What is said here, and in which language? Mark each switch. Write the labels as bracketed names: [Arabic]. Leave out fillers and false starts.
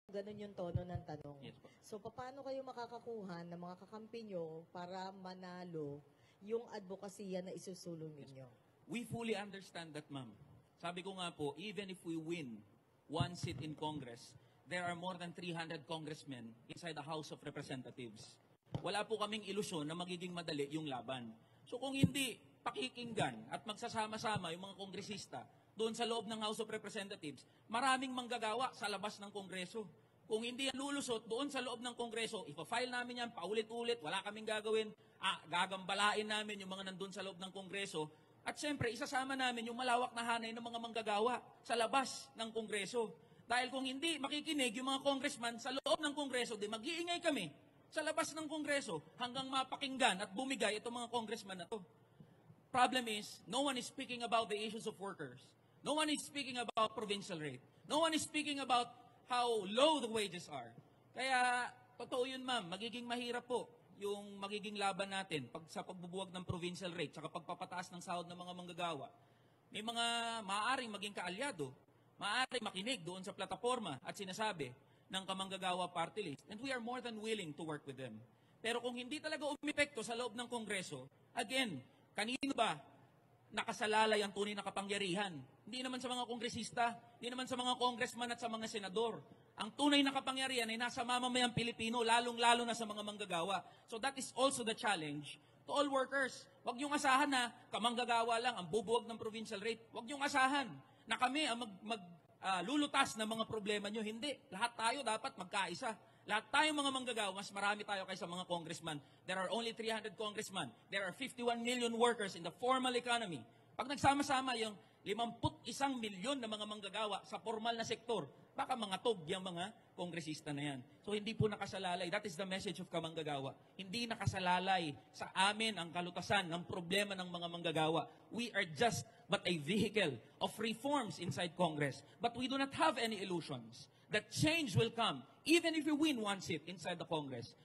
[Filipino] Ganun yung tono ng tanong. [English] Yes po. [Filipino] So, paano kayo makakakuha ng mga kakampi nyo para manalo yung advokasya na isusulong ninyo? [English] We fully understand that, ma'am. Sabi ko nga po, even if we win one seat in Congress, there are more than 300 congressmen inside the House of Representatives. [Filipino] Wala po kaming ilusyon na magiging madali yung laban. So kung hindi pakikinggan at magsasama-sama yung mga kongresista doon sa loob ng House of Representatives, maraming manggagawa sa labas ng Kongreso. Kung hindi yan lulusot doon sa loob ng Kongreso, ipa-file namin yan paulit-ulit, wala kaming gagawin, gagambalain namin yung mga nandun sa loob ng Kongreso. At siyempre, isasama namin yung malawak na hanay ng mga manggagawa sa labas ng Kongreso. Dahil kung hindi makikinig yung mga congressman sa loob ng Kongreso, di mag-iingay kami sa labas ng Kongreso hanggang mapakinggan at bumigay itong mga congressman na to. [English] Problem is, no one is speaking about the issues of workers. No one is speaking about provincial rate. No one is speaking about how low the wages are. [Filipino] Kaya, totoo yun ma'am, magiging mahirap po yung magiging laban natin sa pagbubuwag ng provincial rate saka pagpapataas ng sahod ng mga manggagawa. May mga maaaring maging kaalyado, maaaring makinig doon sa plataforma at sinasabi ng kamanggagawa party list. And we are more than willing to work with them. Pero kung hindi talaga umepekto sa loob ng Kongreso, again, kanino ba nakasalalay ang tunay na kapangyarihan? Hindi naman sa mga kongresista, hindi naman sa mga congressman at sa mga senador. Ang tunay na kapangyarihan ay nasa mamamayang Pilipino, lalong-lalo na sa mga manggagawa. [English] So that is also the challenge to all workers. [Filipino] Huwag niyong asahan na kamanggagawa lang ang bubuwag ng provincial rate. Huwag niyong asahan na kami ang lulutas ng mga problema niyo. Hindi. Lahat tayo dapat magkaisa. Lahat tayong mga manggagawa, mas marami tayo kaysa mga congressman. [English] There are only 300 congressmen. There are 51 million workers in the formal economy. [Filipino] Pag nagsama-sama yung 51 milyon na mga manggagawa sa formal na sektor, baka mga tog yung mga kongresista na yan. So hindi po nakasalalay. That is the message of kamanggagawa. Hindi nakasalalay sa amin ang kalutasan ng problema ng mga manggagawa. [English] We are just but a vehicle of reforms inside Congress. But we do not have any illusions that change will come even if we win one seat inside the Congress.